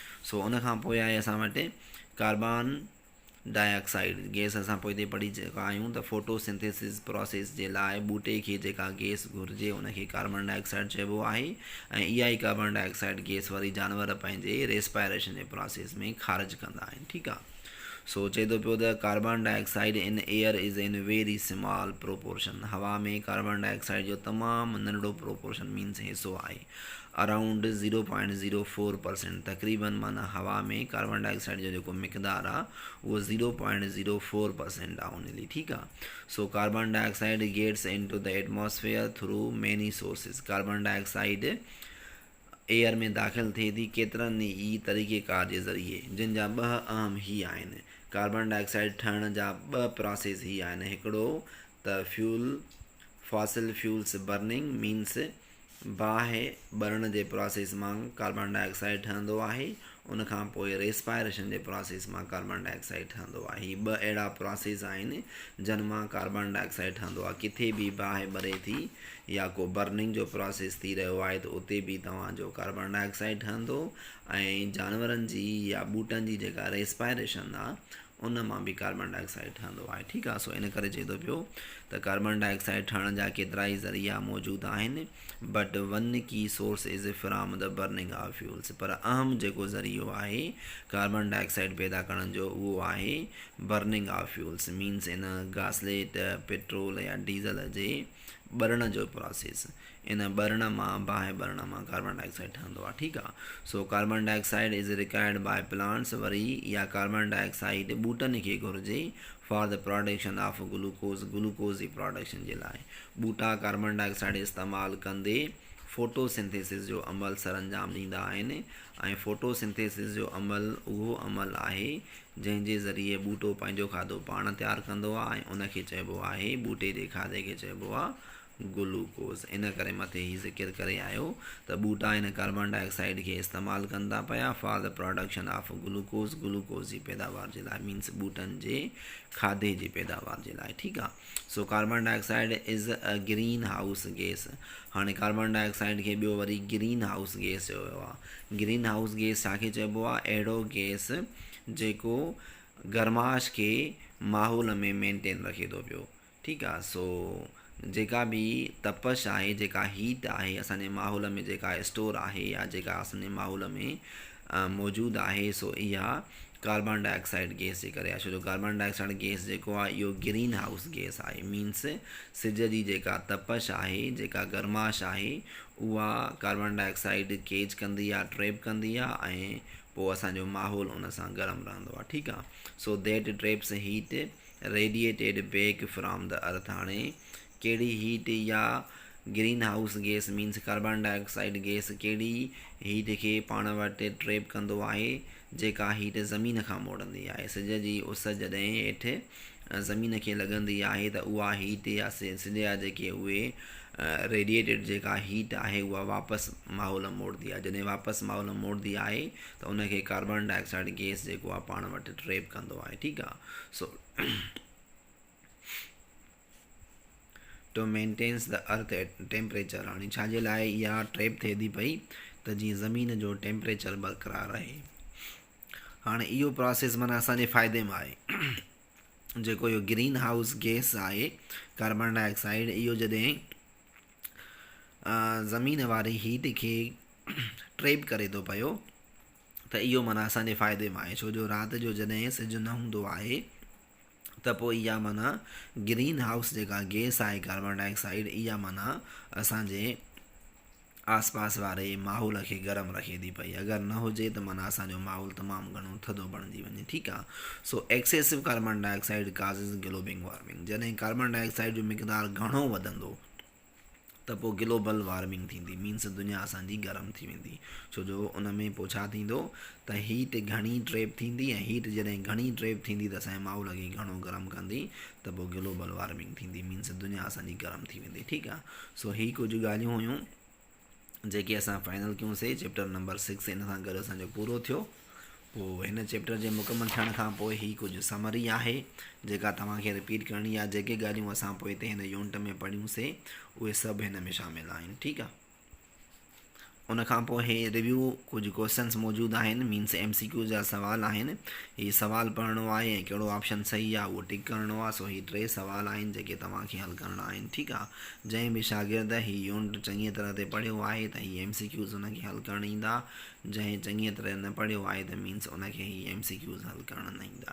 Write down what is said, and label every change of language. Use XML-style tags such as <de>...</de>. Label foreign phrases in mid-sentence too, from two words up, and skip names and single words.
<sd>सो उन खां पोइ आहे असां वटि</sd> <en>carbon dioxide gas.</en> <sd>असां पोइ ते पढ़ी चुका आहियूं त</sd> <en>photosynthesis process</en> <sd>जे लाइ ॿूटे खे जेका गैस घुरिजे उनखे</sd> <en>carbon dioxide</en> <sd>चइबो आहे, ऐं इहा ई</sd> <en>carbon dioxide gas</en> <sd>वरी जानवर पंहिंजे रेस्पायरेशन जे प्रोसेस में ख़ारिज कंदा आहिनि। ठीकु आहे। सो चए थो पियो</sd> <en>the carbon dioxide in air is in very small proportion.</en> <sd>हवा में</sd> <en>carbon dioxide</en> <sd>जो तमामु नंढड़ो</sd> <en>proportion means</en> <sd>हिसो आहे अराउंड 0.04%। तक़रीबन माना हवा में</sd> <en>carbon dioxide</en> <sd>जो जेको मिक़दारु आहे उहो 0.04% आहे ओनली। ठीकु आहे।</sd> <en>so carbon dioxide gets into the atmosphere through many sources. carbon dioxide air</en> <sd>में दाख़िल थिए थी केतिरनि ई तरीक़ेकार जे ज़रिए, जिन जा ॿ अहम ही आहिनि।</sd> <en>carbon dioxide</en> <sd>ठहण जा ॿ प्रोसेस ही आहिनि। हिकिड़ो त</sd> <en>fossil fuels burning means</en> <sd>बाहि बरण जे प्रोसेस मां</sd> <en>carbon dioxide</en> <sd>ठहंदो आहे। उन खां पोइ रेस्पायरेशन जे प्रोसेस मां</sd> <en>carbon dioxide</en> <sd>ठहंदो आहे। ही ॿ अहिड़ा प्रोसेस आहिनि जिन मां</sd> <en>carbon dioxide</en> <sd>ठहंदो आहे। किथे बि बाहि ॿरे थी या को बर्निंग जो प्रोसेस थी रहियो आहे त उते बि तव्हांजो</sd> <en>carbon dioxide</en> <sd>ठहंदो, ऐं जानवरनि जी या ॿूटनि जी जेका रेस्पायरेशन आहे उन मां बि</sd> <en>carbon dioxide</en> <sd>ठहंदो आहे। ठीकु आहे। सो इन करे चए थो पियो त</sd> <en>carbon dioxide</en> <sd>ठहण जा केतिरा ई ज़रिया मौजूदु आहिनि,</sd> <en>but one key source is from the burning of fuels.</en> <sd>पर अहम जेको ज़रियो आहे</sd> <en>carbon dioxide</en> <sd>पैदा करण जो उहो आहे</sd> <en>burning of fuels means</en> <sd>इन गासलेट पेट्रोल या डीज़ल जे ॿरण जो प्रोसेस। इन ॿरण मां बाहि ॿरण मां</sd> <en>carbon dioxide</en> <sd>ठहंदो आहे। ठीकु आहे।</sd> <en>so carbon dioxide is required by plants.</en> <sd>वरी इहा</sd> <en>carbon dioxide</en> <sd>ॿूटनि खे घुरिजे</sd> <en>for the production of glucose</en> <sd>जी प्रोडक्शन जे लाइ। ॿूटा</sd> <en>carbon dioxide</en> <sd>इस्तेमालु कंदे फोटोसिंथेसिस जो अमल सर अंजाम ॾींदा आहिनि, ऐं फोटोसिंथेसिस जो अमल उहो अमल आहे जंहिंजे ज़रिए ॿूटो पंहिंजो खाधो पाण तयारु कंदो आहे, ऐं उनखे चइबो आहे ॿूटे जे खाधे खे चइबो आहे ग्लूकोज़। इन करे मथे ही ज़िक्र करे आयो त ॿूटा इन</sd> <en>carbon dioxide</en> <sd>खे इस्तेमालु कंदा पिया</sd> <en>for the production of glucose</en> <sd>जी पैदावार जे लाइ मीन्स ॿूटनि जे खाधे जी पैदावार जे लाइ। ठीकु आहे।</sd> <en>so carbon dioxide is a green house gas.</en> <sd>हाणे</sd> <en>carbon dioxide</en> <sd>खे ॿियो वरी</sd> <en>green house gas</en> <sd>चयो वियो आहे।</sd> <en>green house gas</en> <sd>छाखे चइबो आहे? अहिड़ो गैस जेको गर्माश खे माहौल में मेंटेन रखे थो पियो। ठीकु आहे। सो जेका बि तपश आहे, जेका हीट आहे असांजे माहौल में जेका स्टोर आहे या जेका असांजे माहौल में मौजूदु आहे, सो इहा</sd> <en>carbon dioxide gas</en> <sd>जे करे आहे। छो जो</sd> <en>carbon dioxide gas</en> <sd>जेको आहे इहो</sd> <en>green house gas</en> <sd>आहे मीन्स सिज जी जेका तपश आहे, जेका गर्माश आहे, उहा</sd> <en>carbon dioxide</en> <sd>केज कंदी आहे, ट्रैप कंदी आहे, ऐं पोइ असांजो माहौल उन सां गरम रहंदो आहे। ठीकु आहे।</sd> <en>so that traps heat radiated back from the earth.</en> <sd>हाणे कहिड़ी हीट या</sd> <en>green house gas means carbon dioxide gas</en> <sd>कहिड़ी हीट खे पाण वटि ट्रैप कंदो आहे, जेका हीट ज़मीन खां मोड़ंदी आहे। सिज जी उस जॾहिं हेठि ज़मीन खे लॻंदी आहे त उहा हीट या सिज जा जेके उहे रेडिएटेड जेका हीट आहे उहा वापसि माहौल मोड़दी आहे। जॾहिं वापसि माहौल मोड़दी आहे त उनखे</sd> <en>carbon dioxide gas</en> <sd>जेको आहे पाण वटि ट्रैप कंदो आहे। ठीकु आहे।</sd> <en>so to maintains the earth temperature.</en> <sd>हाणे छाजे लाइ इहा ट्रैप थिए थी पई त जीअं ज़मीन जो टेम्परेचर बरक़रार रहे। हाणे इहो प्रोसेस माना असांजे फ़ाइदे में आहे। जेको इहो</sd> <en>green house gas</en> <sd>आहे</sd> <en>carbon dioxide,</en> <sd>इहो जॾहिं ज़मीन वारी हीट खे ट्रैप करे थो पियो त इहो माना असांजे फ़ाइदे में आहे। छो जो राति जो जॾहिं सिज न हूंदो आहे त पोइ इहा माना</sd> <en>green house</en> <sd>जेका गैस आहे</sd> <en>carbon dioxide,</en> <sd>इहा माना असांजे आसपास वारे माहौल खे गरम रखे थी पई। अगरि न हुजे त माना असांजो माहौल तमामु घणो थधो बणिजी वञे। ठीकु आहे।</sd> <en>so excessive carbon dioxide causes global warming.</en> <sd>जॾहिं</sd> <en>carbon dioxide</en> <sd>जो मिक़दारु घणो वधंदो त पोइ</sd> <en>global warming</en> <sd>थींदी, मीन्स दुनिया असांजी गरम थी वेंदी। छो जो उन में पोइ छा थींदो त हीट घणी ट्रैप थींदी, ऐं हीट जॾहिं घणी ट्रैप थींदी त असांजे माहौल खे घणो गरम कंदी, त पोइ</sd> <en>global warming</en> <sd>थींदी, मीन्स दुनिया असांजी गरम थी वेंदी। ठीकु आहे। सो ही कुझु ॻाल्हियूं हुयूं जेके असां फाइनल कयूंसीं।</sd> <en>chapter number 6</en> <sd>हिन सां गॾु असांजो पूरो थियो। पोइ हिन चैप्टर जे मुकमल थियण खां पोइ ही कुझु समरी आहे जेका तव्हांखे रिपीट करणी आहे। जेके ॻाल्हियूं असां पोइ हिते हिन यूनिट में पढ़ियूंसीं उहे सभु हिन में शामिल आहिनि। ठीकु आहे। उनखां पोइ हे रिव्यू कुझु क्वेश्चन्स मौजूदु आहिनि, मीन्स MCQ जा सवाल आहिनि। हीउ सवाल पढ़णो आहे ऐं कहिड़ो ऑप्शन सही आहे उहो टिक करिणो आहे। सो ही 3 सवाल आहिनि जेके तव्हांखे हल करणा आहिनि। ठीकु आहे। जंहिं बि शागिर्द हीउ यूनिट चङी तरह ते पढ़ियो आहे त हीअ MCQs उनखे हल करणु ईंदा। जंहिं चङी तरह न पढ़ियो आहे त मीन्स उनखे हीअ MCQs हल करणु न ईंदा।</sd>